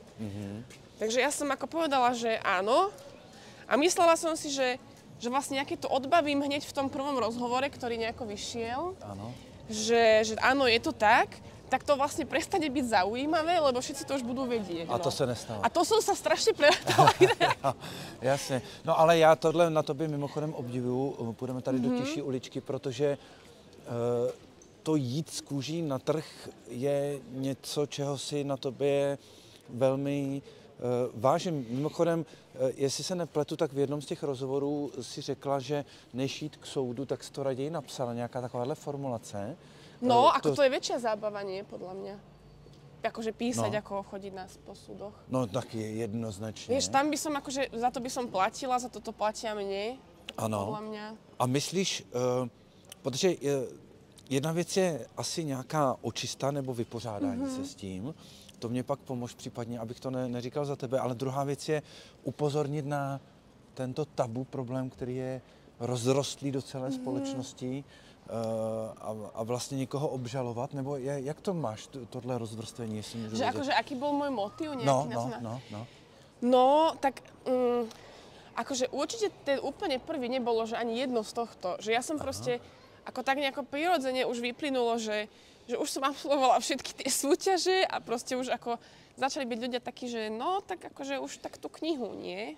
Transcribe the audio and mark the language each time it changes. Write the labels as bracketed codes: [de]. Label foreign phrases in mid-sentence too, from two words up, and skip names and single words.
[sk] Takže ja som ako povedala, že áno. A myslela som si, že vlastne nejaké to odbavím hneď v tom prvom rozhovore, ktorý nejako vyšiel. Áno. Že áno, je to tak. tak to vlastne prestane byť zaujímavé, lebo všetci to už budú vedieť. [cs] A to se nestalo. [sk] A to som sa strašne prerátala. [cs] Jasně. No ale já tohle na tobě mimochodem obdivuju. Půjdeme tady do těžší uličky, protože to jít z kůží na trh je něco, čeho si na tobě velmi vážím. Mimochodem, jestli se nepletu, tak v jednom z těch rozhovorů si řekla, že než jít k soudu, tak si to raději napsala, nějaká takováhle formulace. [sk] No, ako to je väčšia zábava, nie, podľa mňa. Akože písať, ako chodiť po súdoch. [cs] No, tak je jednoznačně. [sk] Vieš, tam by som akože, za to by som platila, za toto platia mne, podľa mňa. [cs] A myslíš, protože jedna věc je asi nějaká očista nebo vypořádání se s tím, to mě pak pomož případně, abych to neříkal za tebe, ale druhá věc je upozornit na tento tabu problém, který je rozrostlý do celé společnosti a vlastně někoho obžalovat, nebo jak to máš, tohle rozvrstvení, jestli můžu že vědět? [sk] akože, aký bol môj motív nejaký? No. Tak akože určite ten úplne prvý nebolo, že ani jedno z tohto, že ja som proste ako tak nejako prirodzene už vyplynulo, že už som absolvovala všetky tie súťaže a proste už ako začali byť ľudia takí, že no, tak akože už tak tú knihu, nie?